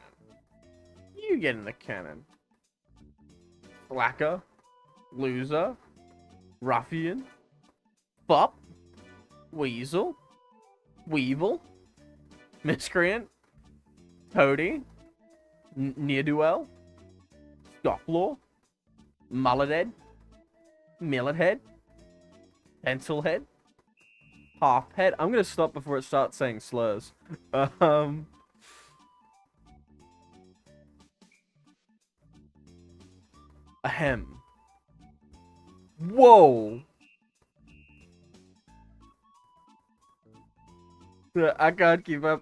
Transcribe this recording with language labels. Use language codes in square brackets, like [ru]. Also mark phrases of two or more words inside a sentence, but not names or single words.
[en] You get in the cannon. Slacker. Loser. Ruffian. Fop. Weasel. Weevil. Miscreant. Toady. Ne'er-do-well. Scofflaw. Mullethead. Millethead. Pencilhead. Halfhead. I'm gonna stop before it starts saying slurs. Ahem. Whoa. I can't keep up.